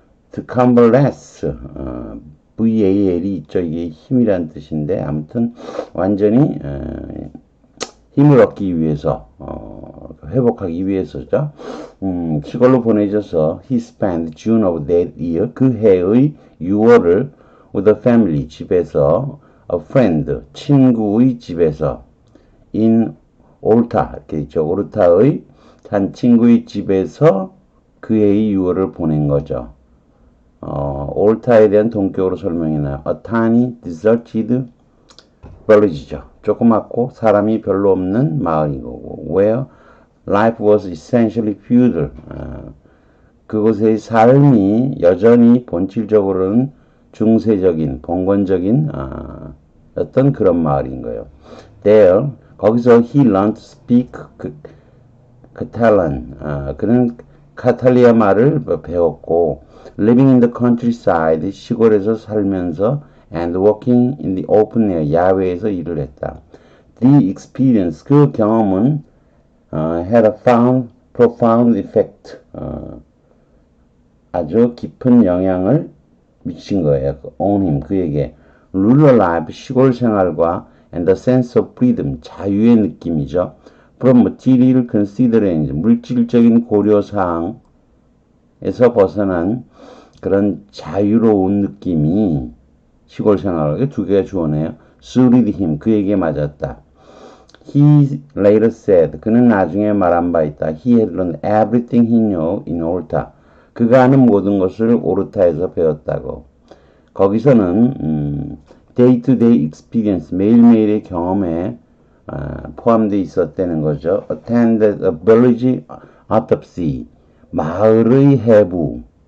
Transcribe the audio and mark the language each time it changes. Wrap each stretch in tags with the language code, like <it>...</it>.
<en>to convalesce,</en> <ko>VAL이 있죠. 이게 힘이란 뜻인데 아무튼 완전히 힘을 얻기 위해서 회복하기 위해서죠. 시골로 보내져서</ko> <en>he spent June of that year</en> <ko>그 해의 6월을</ko> <en>with a family</en> <ko>집에서</ko> <en>a friend</en> <ko>친구의 집에서 in 올타 이렇게 있죠. 오르타의 한 친구의 집에서 그 해의 6월을 보낸 거죠. 올타에 대한 동격으로 설명해놔요.</ko> <en>A tiny deserted village</en> <ko>죠. 조그맣고 사람이 별로 없는 마을인 거고</ko> <en>where life was essentially feudal.</en> <ko>그곳의 삶이 여전히 본질적으로는 중세적인, 봉건적인 어떤 그런 마을인 거예요.</ko> <en>There,</en> <ko>거기서</ko> <en>he learned to speak Catalan.</en> <ko>그는 카탈리아 말을 배웠고</ko> <en>living in the countryside,</en> <ko>시골에서 살면서</ko> <en>and working in the open air,</en> <ko>야외에서 일을 했다.</ko> <en>The experience,</en> <ko>그 경험은</ko> <en>had a profound effect,</en> <ko>아주 깊은 영향을 미친 거예요.</ko> <en>on him,</en> <ko>그에게.</ko> <en>rural life,</en> <ko>시골 생활과</ko> <en>and the sense of freedom,</en> <ko>자유의 느낌이죠.</ko> <en>from material consideration,</en> <ko>물질적인 고려사항에서 벗어난 그런 자유로운 느낌이 시골 생활에 두 개가 주어네요.</ko> <en>suited him,</en> <ko>그에게 맞았다.</ko> <en>He later said,</en> <ko>그는 나중에 말한 바 있다.</ko> <en>He had learned everything he knew in Orta.</en> <ko>그가 아는 모든 것을 오르타에서 배웠다고. 거기서는</ko> <en>day-to-day experience,</en> <ko>매일매일의 경험에 포함되어 있었다는 거죠.</ko> <en>Attended a village autopsy,</en> <ko>마을의 해부.</ko>